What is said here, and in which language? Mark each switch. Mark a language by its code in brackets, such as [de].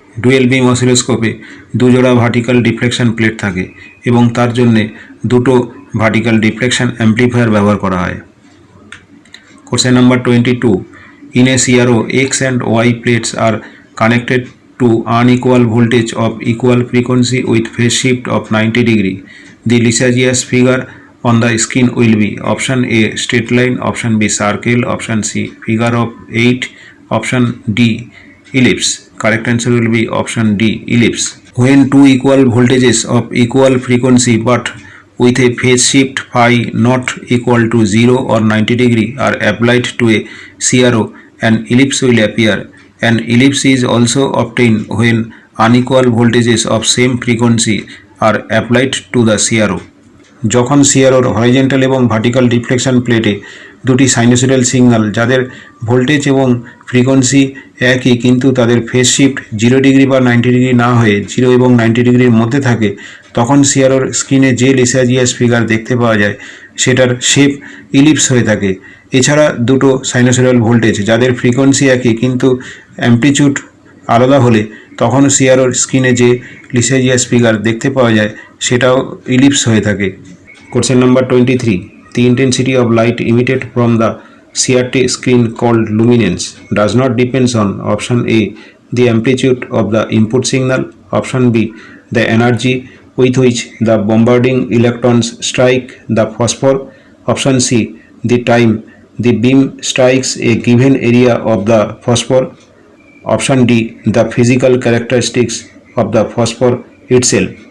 [bn] Dual বিম অসিলোস্কোপে দুজোড়া vertical deflection plate থাকে এবং তার জন্যে দুটো ভার্টিক্যাল ডিফ্লেকশন অ্যাম্প্লিফায়ার ব্যবহার করা হয়। [en] Question number 22. In a CRO, X and Y plates are connected to unequal voltage of equal frequency with phase shift of 90 degree. The Lissajous figure on the skin will be option A straight line, option B circle, option C figure of 8, option D ellipse. Correct answer will be option D ellipse. When two equal voltages of equal frequency but with a phase shift phi not equal to 0 or 90 degree are applied to a CRO, an ellipse will appear. An ellipse is also obtained when unequal voltages of same frequency are applied to the CRO. [bn] যখন CROর horizontal এবং vertical deflection প্লেটে দুটি sinusoidal signal যাদের voltage এবং frequency একই কিন্তু তাদের phase shift 0 degree বা 90 ডিগ্রি না হয়ে 0 এবং 90 ডিগ্রির মধ্যে থাকে, তখন CROর স্ক্রিনে যে লিসাজিয়াস ফিগার দেখতে পাওয়া যায় সেটার শেপ ইলিপস হয়ে থাকে। এছাড়া দুটো সাইনোসয়েডাল ভোল্টেজ যাদের ফ্রিকোয়েন্সি একই কিন্তু অ্যাম্পলিটিউড আলাদা হলে তখন CROর স্ক্রিনে যে লিসাজিয়াস ফিগার দেখতে পাওয়া যায় সেটাও ইলিপস হয়ে থাকে। [en] Question number 23. The intensity of light emitted from the CRT screen called luminance does not depend on option A the amplitude of the input signal, option B the energy with which the bombarding electrons strike the phosphor, option C the time the beam strikes a given area of the phosphor, option D the physical characteristics of the phosphor itself.